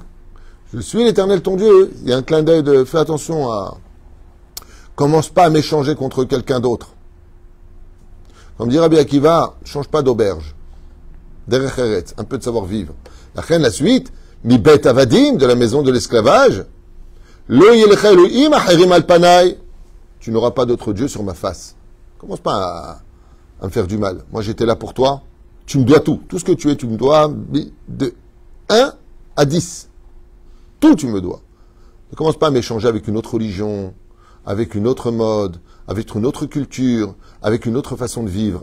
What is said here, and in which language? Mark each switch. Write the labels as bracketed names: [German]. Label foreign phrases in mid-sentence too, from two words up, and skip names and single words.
[French] Je suis l'Éternel ton Dieu. Il y a un clin d'œil de fais attention à... Commence pas à m'échanger contre quelqu'un d'autre. Comme dit Rabbi Akiva, change pas d'auberge. [Hebrew] דרך ארץ, [French] un peu de savoir-vivre. La suite, [Hebrew] מבית עבדים, [French] de la maison de l'esclavage. [Hebrew] לא יהיה לך אלהים אחרים על פני. [French] Tu n'auras pas d'autre Dieu sur ma face. Commence pas à me faire du mal. Moi, j'étais là pour toi. Tu me dois tout. Tout ce que tu es, tu me dois de 1 à 10. Tout, tu me dois. Ne commence pas à m'échanger avec une autre religion, avec une autre mode, avec une autre culture, avec une autre façon de vivre.